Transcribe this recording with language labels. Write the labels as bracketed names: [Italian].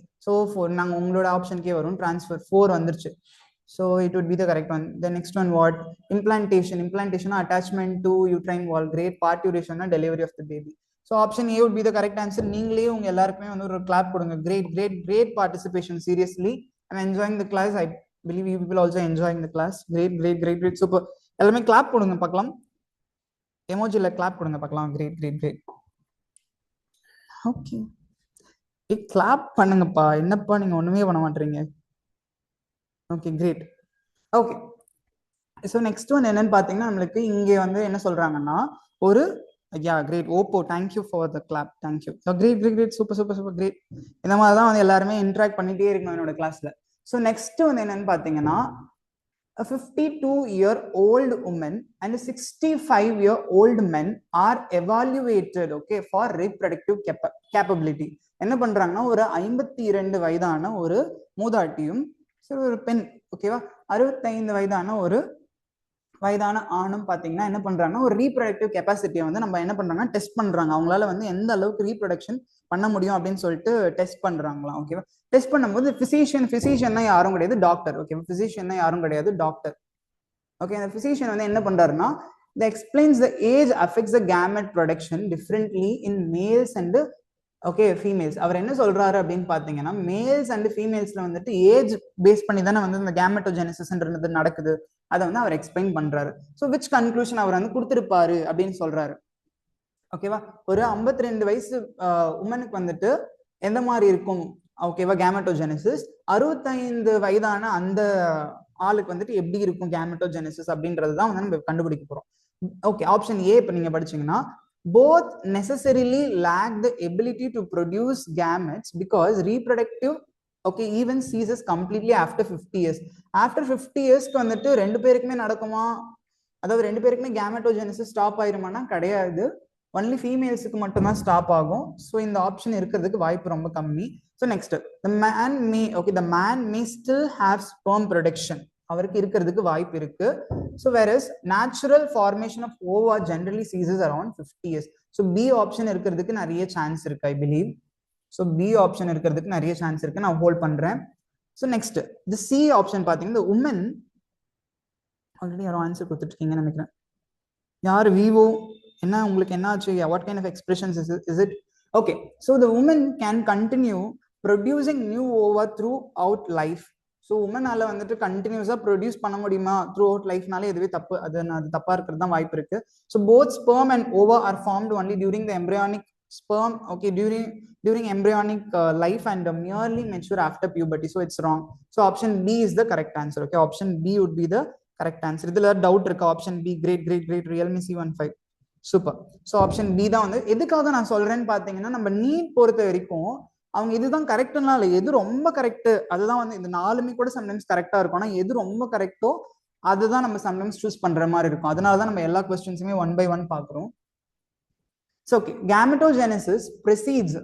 [English] so 4 [Tamil] நாங்கள் உங்களோட ஆப்ஷனுக்கே வரும். [English] transfer 4 [Tamil] வந்துருச்சு. [English] So it would be the correct one. The next one what? Implantation attachment to uterine wall. Great parturition delivery of the baby. So option A would be the correct answer. [Tamil] நீங்களே உங்க எல்லாருக்குமே வந்து ஒரு clap கொடுங்க. [English] Great participation. Seriously I'm enjoying the class. ஐ believe you people also enjoying the class. Great super. [Tamil] எல்லாமே clap கொடுங்க பார்க்கலாம். எமோஜில clap கொடுங்க பார்க்கலாம். கிரேட். ஓகே, கிளாப் பண்ணுங்கப்பா. என்னப்பா நீங்க ஒண்ணுமே பண்ண மாட்டீங்க. Okay, great. Okay, so next one என்னன்னு பார்த்தீங்கன்னா நம்மளுக்கு இங்கே வந்து என்ன சொல்றாங்கன்னா ஒரு great Oppo. [English] Thank you for the clap. Thank you. Great super great. [Tamil] இந்த மாதிரி தான் வந்து எல்லாருமே இன்ட்ராக்ட் பண்ணிட்டே இருக்கணும் என்னோட கிளாஸ்ல. [English] so next [Tamil] வந்து என்னன்னு பார்த்தீங்கன்னா [English] a 52-year-old woman and a 65-year-old men are evaluated, okay, for reproductive capability. [Tamil] என்ன பண்றாங்கன்னா ஒரு 52 வயதான ஒரு மூதாட்டியும் ஒரு பெண், ஓகேவா, 65 வயதான ஆணும் பாத்தீங்கன்னா என்ன பண்றாங்கன்னா ஒரு ரீப்ரொடக்டிவ் கெப்பாசிட்டியை வந்து நம்ம என்ன பண்றாங்கன்னா டெஸ்ட் பண்றாங்க. அவங்களால வந்து எந்த அளவுக்கு ரீப்ரொடக்ஷன் பண்ண முடியும் அப்படின்னு சொல்லிட்டு டெஸ்ட் பண்றாங்களாம். ஓகேவா, டெஸ்ட் பண்ணும்போது பிசிஷியன்னா யாரும் கிடையாது, டாக்டர். ஓகே, பிசிஷியன்னா யாரும் கிடையாது, டாக்டர். ஓகே, அந்த பிசிஷியன் வந்து என்ன பண்றாருன்னா [English] the explains the age affects the gamete production differently in males and okay females. [Tamil] அவர் என்ன சொல்றாரு அப்படின்னு பாத்தீங்கன்னா மேல்ஸ் அண்ட் ஃபீமேல்ஸ்ல வந்துட்டு ஏஜ் பேஸ் பண்ணி தானே வந்து இந்த கேமெட்டோஜெனிசிஸ்ன்றது நடக்குது. அதை வந்து அவர் எக்ஸ்பிளைன் பண்றாரு. ஸோ விச் கன்க்ளூஷன் அவர் வந்து கொடுத்திருப்பாரு அப்படின்னு சொல்றாரு. ஓகேவா, ஒரு 52 வயசு உமனுக்கு வந்துட்டு எந்த மாதிரி இருக்கும், ஓகேவா, கேமெட்டோஜெனிசிஸ். 65 வயதான அந்த ஆளுக்கு வந்துட்டு எப்படி இருக்கும் கேமெட்டோஜெனிசிஸ் அப்படின்றது தான் வந்து நம்ம கண்டுபிடிக்க போறோம். [English] okay, option A [Tamil] இப்போ நீங்க படிச்சீங்கன்னா [English] both necessarily lack the ability to produce gametes because reproductive okay even ceases completely after 50 years. After 50 years [Tamil] க்கு வந்துட்டு ரெண்டு பேருக்குமே நடக்குமா, அதாவது ரெண்டு பேருக்குமே கேமெட்டோஜெனிசிஸ் ஸ்டாப் ஆயிருமானா கிடையாது, ஒன்லி ஃபீமேல்ஸுக்கு மட்டும் தான் ஸ்டாப் ஆகும். ஸோ இந்த ஆப்ஷன் இருக்கிறதுக்கு வாய்ப்பு ரொம்ப கம்மி. [English] so next the man may still have sperm production, [Tamil] அவருக்கு இருக்கிறதுக்கு வாய்ப்பு இருக்கு. [English] So whereas natural formation of ova generally ceases around 50 years. [Tamil] So B option இருக்கிறதுக்கு நிறைய சான்ஸ் இருக்கு, I believe. So B option இருக்கிறதுக்கு நிறைய சான்ஸ் இருக்கு, நான் ஹோல்ட் பண்றேன். ஸோ நெக்ஸ்ட் தி சி ஆப்ஷன் பாத்தீங்கன்னா உமன் ஆல்ரெடி யாரும் ஆன்சர் கொடுத்துட்டு இருக்கீங்கன்னு நினைக்கிறேன். யார் விவோ, என்ன உங்களுக்கு என்ன ஆச்சு? [English] What kind of expressions is it? Okay, so the woman can continue producing new ova throughout life. [Tamil] So உமனால வந்துட்டு கண்டினியூஸா ப்ரொடியூஸ் பண்ண முடியுமா த்ரூ அவுட் லைஃப்னால எதுவே தப்பு, அது தப்பா இருக்கிறது தான் வாய்ப்பு இருக்கு. [English] So both sperm and ova are formed only during the embryonic sperm, okay, during embryonic life and merely mature after puberty. So it's wrong. So option B is the correct answer. Okay, option B would be the correct answer. [Tamil] இதுல doubt இருக்கு? Option B. Great Realme C15 super. So option B தான் வந்து எதுக்காக நான் சொல்றேன்னு பாத்தீங்கன்னா நம்ம NEET பொறுத்த வரைக்கும் அவங்க இதுதான் கரெக்ட்னா இல்லை, எது ரொம்ப கரெக்ட் அதுதான் வந்து இந்த 4மே கூட சம்டைம்ஸ் கரெக்டா இருக்கும். ஆனால் எது ரொம்ப கரெக்டோ அதுதான் நம்ம சம்டைம்ஸ் சூஸ் பண்ற மாதிரி இருக்கும். அதனாலதான் நம்ம எல்லா கொஸ்டின்ஸுமே 1 by 1 பாக்குறோம். So okay, கேமெட்டோஜெனிசிஸ் precedes.